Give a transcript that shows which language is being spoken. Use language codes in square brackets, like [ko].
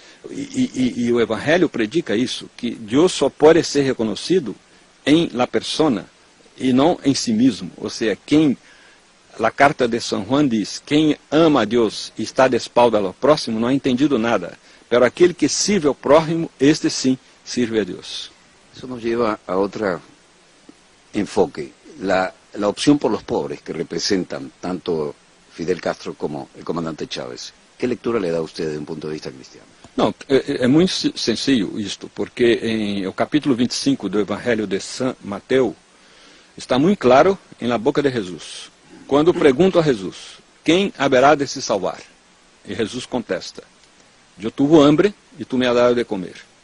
[pt] E o Evangelho predica isso, que Deus só pode ser reconhecido em [es] la persona [pt] e não em si mesmo. Ou seja, a carta de São Juan diz, quem ama a Deus e está de espalda ao próximo não [es] ha entendido [pt] nada, pero aquele que sirve ao próximo, este sim sirve a Deus. [es] Eso nos lleva a otro enfoque, la opción por los pobres que representan tanto Fidel Castro como el comandante Chávez. ¿Qué lectura le da a usted desde un punto de vista cristiano? [pt] Não, é muito sencillo isto, porque em o capítulo 25 do Evangelho de São Mateus está muito claro em [es] la boca [pt] de Jesus. Quando pergunto a Jesus, quem haverá de se salvar? E Jesus contesta, eu tive hambre e tu [es] me has dado [pt] de comer.